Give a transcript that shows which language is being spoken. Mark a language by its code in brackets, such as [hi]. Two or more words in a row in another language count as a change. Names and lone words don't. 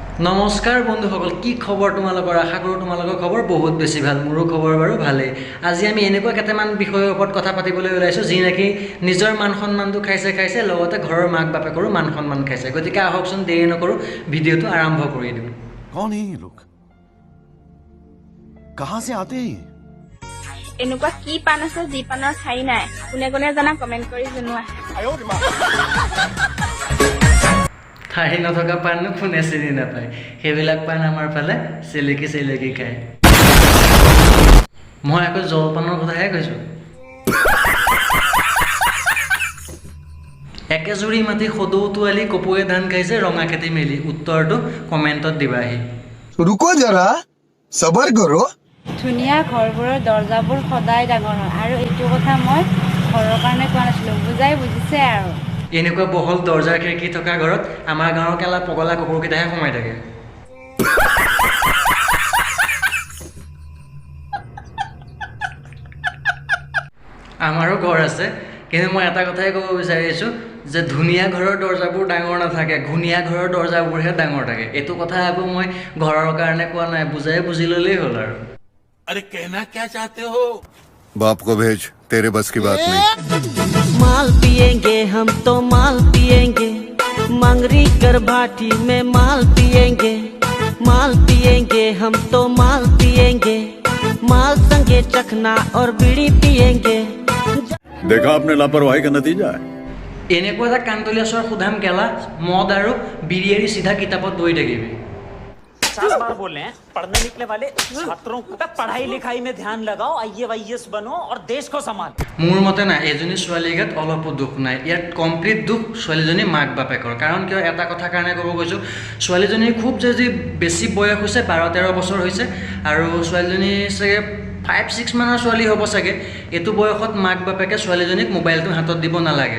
[as] নমস্কাৰ বন্ধুসকল, কি খবৰ তোমালোকৰ? আশা কৰোঁ তোমালোকৰ খবৰ বহুত বেছি ভাল। মোৰো খবৰ বাৰু ভালেই। আজি আমি এনেকুৱা কেইটামান বিষয়ৰ ওপৰত কথা পাতিবলৈ ওলাইছোঁ যি নেকি নিজৰ মান সন্মানটো খাইছে লগতে ঘৰৰ মাক বাপেকৰো মান সন্মান খাইছে। গতিকে আহকচোন দেৰি নকৰোঁ, ভিডিঅ'টো আৰম্ভ কৰি দিওঁ। [hi] कौन है ये लोग? कहाँ से आते हैं? [as] এনেকুৱা কি পান আছে যি পানৰ ঠাই নাই? কোনে কোনে জানা কমেণ্ট কৰি জনোৱা। ঠাই নথকা পাণনো কোনে চিনি নাপায়। সেইবিলাক পাণ আমাৰ ফালে চেলেকি খায়। মই আকৌ জলপানৰ কথাহে কৈছোঁ। একেজুৰি মাটি সদৌ তোৱালি কপৌৱে ধান খাইছে ৰঙা খেতি মেলি। উত্তৰটো কমেণ্টত দিবাহি। [hi] रुको जरा सबर करो। [as] ধুনীয়া ঘৰবোৰৰ দৰ্জাবোৰ সদায় ডাঙৰ হয় আৰু এইটো কথা মই ঘৰৰ কাৰণে কোৱা নাছিলোঁ, বুজিছে আৰু। এনেকুৱা বহল দৰ্জাৰ খিৰিকী থকা ঘৰত আমাৰ গাঁৱৰ কেলা পগলা কুকুৰকেইটাহে সোমাই থাকে। আমাৰো ঘৰ আছে, কিন্তু মই এটা কথাই ক'ব বিচাৰিছোঁ যে ধুনীয়া ঘৰৰ দৰ্জাবোৰ ডাঙৰ নাথাকে, ঘূণীয়া ঘৰৰ দৰ্জাবোৰহে ডাঙৰ থাকে। এইটো কথা আকৌ মই ঘৰৰ কাৰণে কোৱা নাই, বুজি ল'লেই হ'ল আৰু। [hi] अरे कहना क्या चाहते हो? बाप को भेज, तेरे बस की बात नहीं। माल पिएंगे हम तो माल पिएंगे, मंगरी कर भाटी में माल पिएंगे हम तो माल पिएंगे, माल संगे चखना और बीड़ी पिएंगे। देखा आपने लापरवाही का नतीजा है। [as] এনেকুৱা এটা কান্তলীয়া স্বৰ সুধাম কেলা, মদ আৰু বিড়ি এৰি চিধা কিতাপত বহি থাকিবি। [hi] 50 बार बोल रहे हैं, पढ़ने निकले वाले छात्रों को पढ़ाई लिखाई में ध्यान लगाओ, IAS बनो और देश को संभालो। [as] মোৰ মতে নাই, এজনী ছোৱালীৰ গাত অলপো দুখ নাই। ইয়াত কমপ্লিট দুখ ছোৱালীজনী মাক বাপেকৰ। কাৰণ কিয়, এটা কথা কাৰণে ক'ব গৈছোঁ, ছোৱালীজনীৰ খুব যদি বেছি বয়স হৈছে, 12-13 বছৰ হৈছে, আৰু ছোৱালীজনী চাগে 5-6 মানৰ ছোৱালী হ'ব চাগে। এইটো বয়সত মাক বাপেকে ছোৱালীজনীক মোবাইলটো হাতত দিব নালাগে।